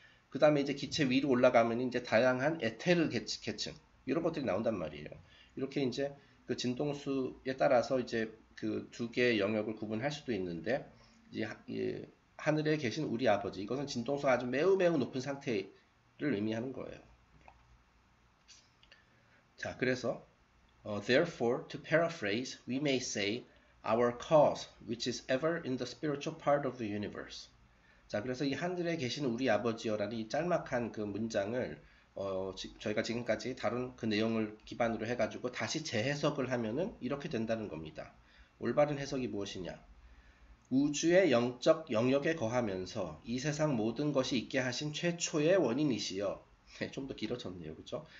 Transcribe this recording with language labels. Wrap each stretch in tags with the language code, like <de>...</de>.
<ko>그 다음에 이제 기체 위로 올라가면 이제 다양한 에테르 계층, 이런 것들이 나온단 말이에요. 이렇게 이제 그 진동수에 따라서 이제 그 두 개의 영역을 구분할 수도 있는데, 이제 하늘에 계신 우리 아버지, 이것은 진동수가 아주 매우 높은 상태를 의미하는 거예요. 자, 그래서</ko> <en>therefore, to paraphrase, we may say our cause, which is ever in the spiritual part of the universe.</en> <ko>자, 그래서 이 하늘에 계신 우리 아버지여라는 이 짤막한 그 문장을 저희가 지금까지 다룬 그 내용을 기반으로 해가지고 다시 재해석을 하면은 이렇게 된다는 겁니다. 올바른 해석이 무엇이냐? 우주의 영적 영역에 거하면서 이 세상 모든 것이 있게 하신 최초의 원인이시여. 네, 좀 더 길어졌네요. 그죠?</ko>